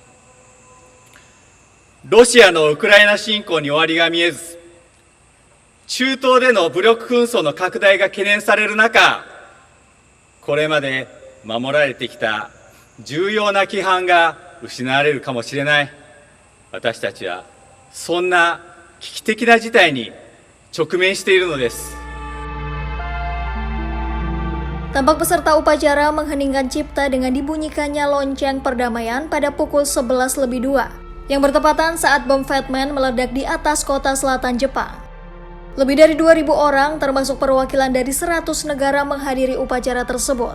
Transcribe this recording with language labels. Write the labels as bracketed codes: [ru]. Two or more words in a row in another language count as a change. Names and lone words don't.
[ja] ロシアのウクライナ侵攻に終わりが見えず、中東での武力紛争の拡大が懸念される中、これまで守られてきた重要な規範が失われるかもしれない。私たちはそんな危機的な事態に直面しているのです。 [id] Tampak peserta upacara mengheningkan cipta dengan dibunyikannya lonceng perdamaian pada pukul 11:02, yang bertepatan saat bom Fatman meledak di atas kota selatan Jepang. Lebih dari 2.000 orang, termasuk perwakilan dari 100 negara menghadiri upacara tersebut.